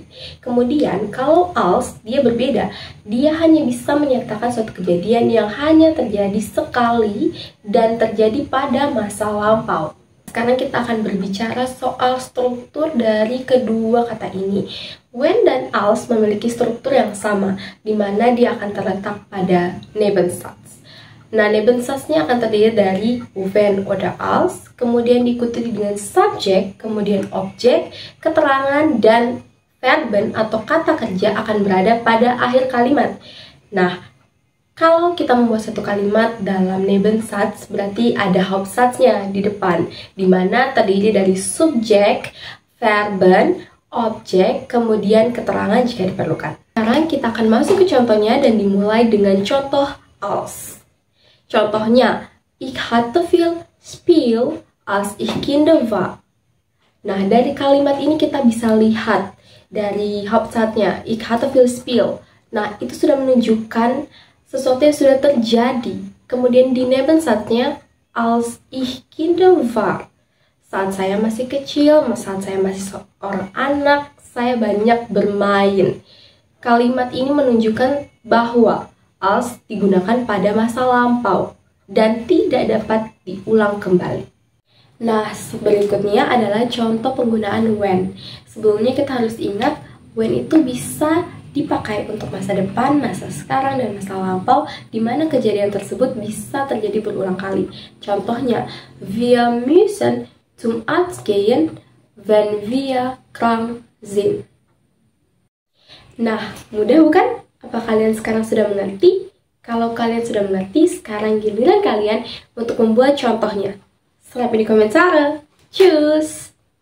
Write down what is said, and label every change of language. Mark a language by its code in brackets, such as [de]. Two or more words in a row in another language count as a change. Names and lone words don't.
[id] Kemudian kalau als dia berbeda, dia hanya bisa menyatakan suatu kejadian yang hanya terjadi sekali dan terjadi pada masa lampau. Sekarang kita akan berbicara soal struktur dari kedua kata ini. When dan als memiliki struktur yang sama, di mana dia akan terletak pada Nebensatz. Nah, Nebensatznya akan terdiri dari [de] when oder als, [id] kemudian diikuti dengan subjek, kemudian objek, keterangan, dan verben atau kata kerja akan berada pada akhir kalimat. Nah, kalau kita membuat satu kalimat dalam Nebensatz, berarti ada Hauptsatznya di depan, di mana terdiri dari subjek, verben, objek, kemudian keterangan jika diperlukan. Sekarang kita akan masuk ke contohnya dan dimulai dengan contoh als. Contohnya, [de] ich hatte viel Spiel als ich Kinder war. [id] Nah, dari kalimat ini kita bisa lihat dari Hauptsatznya, [de] ich hatte viel Spiel. [id] Nah, itu sudah menunjukkan sesuatu yang sudah terjadi. Kemudian di Nebensatznya, [de] als ich Kinder war. [id] Saat saya masih kecil, saat saya masih seorang anak, saya banyak bermain. Kalimat ini menunjukkan bahwa als digunakan pada masa lampau dan tidak dapat diulang kembali. Nah, berikutnya adalah contoh penggunaan when. Sebelumnya kita harus ingat, when itu bisa dipakai untuk masa depan, masa sekarang, dan masa lampau, di mana kejadian tersebut bisa terjadi berulang kali. Contohnya, [de] wir müssen zum Arzt gehen, wenn wir krank sind. [id] Nah, mudah bukan? Apa kalian sekarang sudah mengerti? Kalau kalian sudah mengerti, sekarang giliran kalian untuk membuat contohnya. [de] Schreib in die Kommentare. Tschüss!